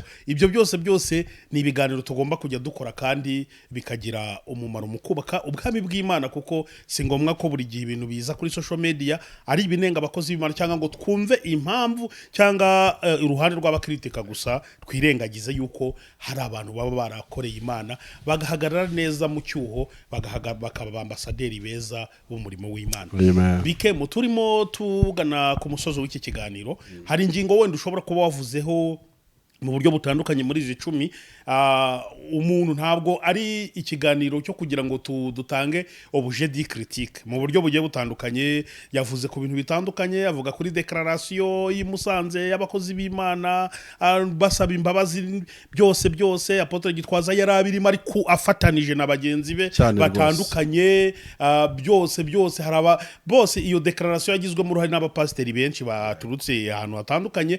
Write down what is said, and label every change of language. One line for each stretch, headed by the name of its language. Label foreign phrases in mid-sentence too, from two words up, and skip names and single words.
Kinyarwanda: Ibyo byose ni ibiganiro tugomba kujya dukora, kandi bikagira umumaro mu kubaka ubwami bw'Imana, kuko si ngombwa ko buri gihe ibintu biza kuri
English: social media
Kinyarwanda: ari ibinenga abakozi b'Imana, cyangwa ngo twumve impamvu cyangwa uruhande rw'abakritika gusa, twirengagize yuko hari abantu baba barakoreye Imana bagahagarara neza mu cyuho, bakaba ambasaderi beza b'umurimo w'Imana. Bikemo turimo tugana ku musozo w'iki kiganiro, hari ingingo wenda ushobora kuba wavuzeho mu buryo butandukanye muri izi 10. Umuntu ntabwo ari ikiganiro cyo kugira ngo dutange
French: objet de critique
Kinyarwanda: mu buryo bugiye butandukanye. Yavuze ku bintu bitandukanye, avuga kuri declaration y'Imusanze y'abakozi b'Imana basaba imbabazi byose Apotre Gitwaza yarabirimo ariko afatanije na bagenzi be batandukanye. byose haraba bose iyo declaration yagizwe mu ruhare n'abapasteri benshi baturutse ahantu hatandukanye.